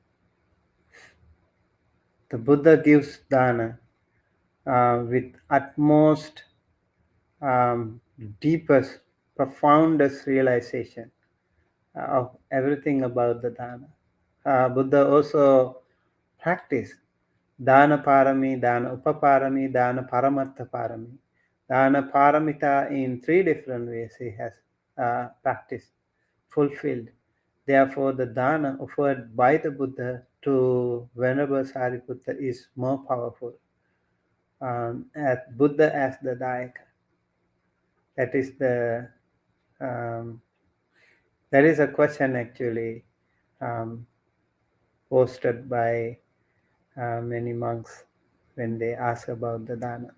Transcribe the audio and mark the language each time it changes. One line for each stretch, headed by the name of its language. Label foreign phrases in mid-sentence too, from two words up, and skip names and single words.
English: The Buddha gives dana with utmost, deepest, profoundest realization of everything about the dana.
Pali: Buddha
English: also practiced
Pali: dana parami, dana upaparami, dana paramartha parami. Dana paramita
English: in 3 different ways he has practiced, fulfilled. Therefore, the dana offered by the Buddha to Venerable Sariputta is more powerful. As Buddha as the Dayaka. That is the that is a question actually um, posted by many monks when they ask about the dana.